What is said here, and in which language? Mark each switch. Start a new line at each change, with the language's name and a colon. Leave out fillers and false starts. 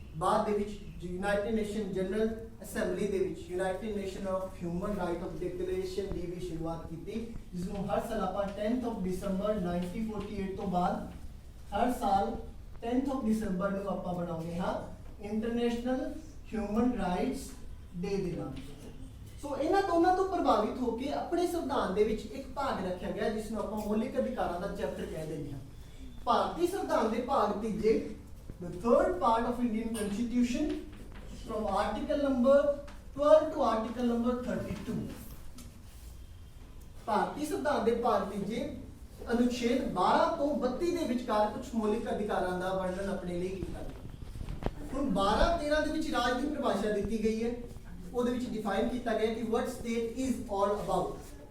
Punjabi: ਬਾਅਦ ਦੇ ਵਿੱਚ ਯੂਨਾਈਟਿਡ ਨੇਸ਼ਨ ਜਨਰਲ ਅਸੈਂਬਲੀ ਦੇ ਵਿੱਚ United nation of human right of declaration ਦੀ ਵੀ ਸ਼ੁਰੂਆਤ ਕੀਤੀ, ਜਿਸ ਨੂੰ ਹਰ ਸਾਲ ਆਪਾਂ 10th of December 1948 ਤੋਂ ਬਾਅਦ ਹਰ ਸਾਲ 10th of December ਨੂੰ ਆਪਾਂ ਬਣਾਉਂਦੇ ਹਾਂ ਇੰਟਰਨੈਸ਼ਨਲ ਹਿਊਮਨ ਰਾਈਟਸ ਡੇ ਦੇ ਨਾਮ ਤੋਂ। ਸੋ ਇਹਨਾਂ ਦੋਨਾਂ ਤੋਂ ਪ੍ਰਭਾਵਿਤ ਹੋ ਕੇ ਆਪਣੇ ਸੰਵਿਧਾਨ ਦੇ ਵਿੱਚ ਇੱਕ ਭਾਗ ਰੱਖਿਆ ਗਿਆ ਜਿਸ ਨੂੰ ਆਪਾਂ ਮੌਲਿਕ ਅਧਿਕਾਰਾਂ ਦਾ ਚੈਪਟਰ ਕਹਿ ਦਿੰਦੇ ਹਾਂ। ਭਾਰਤੀ ਸੰਵਿਧਾਨ ਦੇ ਭਾਗ ਤੀਜੇ
English: the third part of Indian Constitution from article number 12 to article number 32।
Punjabi: ਭਾਰਤੀ ਸੰਵਿਧਾਨ ਦੇ ਭਾਗ ਤੀਜੇ ਅਨੁਛੇਦ 12 ਤੋਂ 32 ਦੇ ਵਿਚਕਾਰ ਕੁਝ ਮੌਲਿਕ ਅਧਿਕਾਰਾਂ ਦਾ ਵਰਣਨ ਆਪਣੇ ਲਈ ਕੀਤਾ ਗਿਆ। ਹੁਣ 12-13 ਦੇ ਵਿੱਚ ਰਾਜ ਦੀ ਪਰਿਭਾਸ਼ਾ ਦਿੱਤੀ ਗਈ ਹੈ, ਉਹਦੇ ਵਿੱਚ ਡਿਫਾਈਨ ਕੀਤਾ ਗਿਆ ਕਿ
English: what state is all about।